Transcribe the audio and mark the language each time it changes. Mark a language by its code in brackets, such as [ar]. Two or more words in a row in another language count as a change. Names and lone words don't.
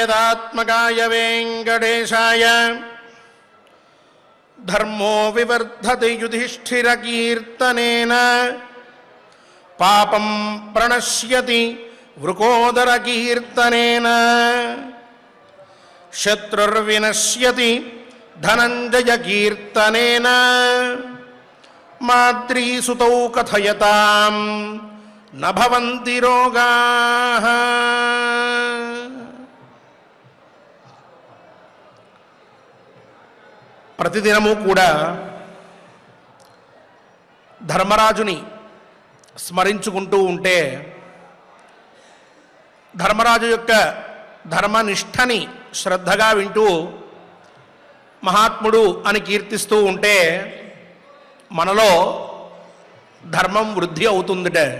[sa] वेंकटात्मकाय वेंकटेशाय धर्मो विवर्धते युधिष्ठिरकीर्तनेन पापं प्रणश्यति वृकोदरकीर्तनेन शत्रुर्विनश्यति धनञ्जयकीर्तनेन माद्रीसुतौ कथयतां न भवन्ति रोगाः। [te] ప్రతిదినము కూడా ధర్మరాజుని స్మరించుకుంటూ ఉంటే ధర్మరాజు యొక్క ధర్మనిష్టని శ్రద్ధగా వింటూ మహాత్ముడు అని కీర్తిస్తూ ఉంటే మనలో ధర్మం వృద్ధి అవుతుందిట.